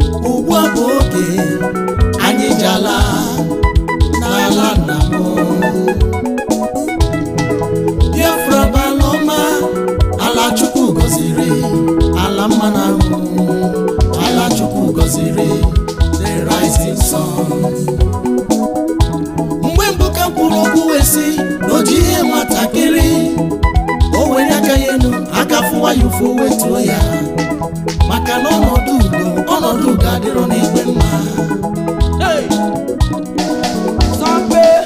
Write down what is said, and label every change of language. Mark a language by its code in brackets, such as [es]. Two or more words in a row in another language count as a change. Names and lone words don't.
[ig] Ugbu a bụ oge anyị ji ala n'ala nna m. Biafra bụ ala ọma, ala Chukwu gọziri, ala mma na ahụ, ala Chukwu gọziri, [en] the rising sun. [ig] Mgbe mbụ ka m kwuru okwu wee sị na o ji ihe nwatakịrị, o were aka ya elu, aka fụwa ya ụfụ, o wetuo ya. Maka na ọnọdụ udo, ọnọdụ udo adịrọ n'igwe mma. Hey! Sọmpe!